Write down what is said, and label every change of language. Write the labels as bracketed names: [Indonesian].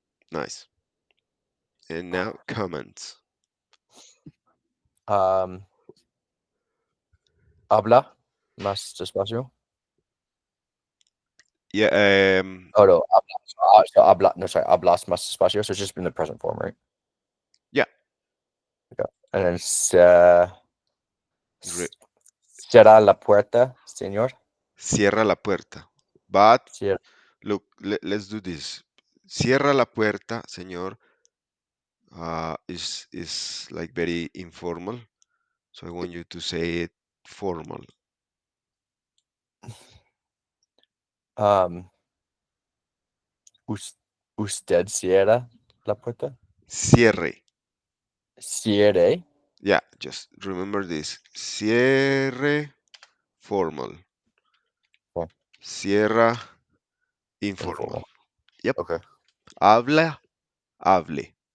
[English] Nice. And now comments. [Spanish] Um, habla más despacio. [English] Yeah, [Spanish] Oh no, habla. So habla. No, sorry, hablas más despacio. [English] So it's just been the present form, right? yeah. Okay. And then Re- [Spanish] será la puerta, señor. Cierra la puerta. But Cierra. [English] look, let's do this. [Spanish] Cierra la puerta, señor. [English] Is like very informal. So I want you to say it formal. [Spanish] Um, usted cierra la puerta. Cierre. Cierre. [English] Yeah, just remember this. [Spanish] Cierre formal. Oh, Cierra informal. [English] informal. Yep. Okay. [Spanish] Habla, hable.